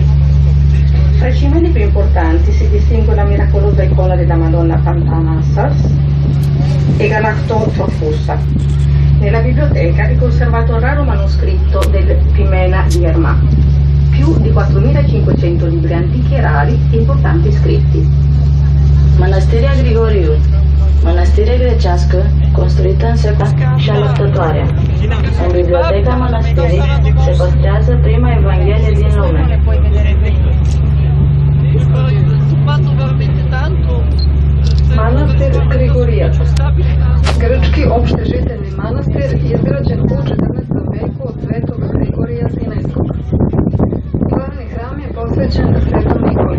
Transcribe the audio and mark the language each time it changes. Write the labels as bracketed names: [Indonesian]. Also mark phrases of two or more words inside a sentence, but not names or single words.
[Italian] Fra i cimeli più importanti si distingue la miracolosa icona della Madonna Pantanassas e Galactotrofusa. Nella biblioteca è conservato il raro manoscritto del Pimena di Erma, più di 4.500 libri antichi e rari e importanti scritti. [Romanian] Mănăstirea Grigoriu, mănăstire grecească construită în secol și alăptătoare. În biblioteca mănăstirii se păstrează prima evanghelie din lume. [Serbian] Manastir Grigorijaca. Grčki opšte žiteljni manastir izgrađen u 14. veku od svetog Grigorija Sinajskog. Glavni hram je posvećen svetom Nikoli.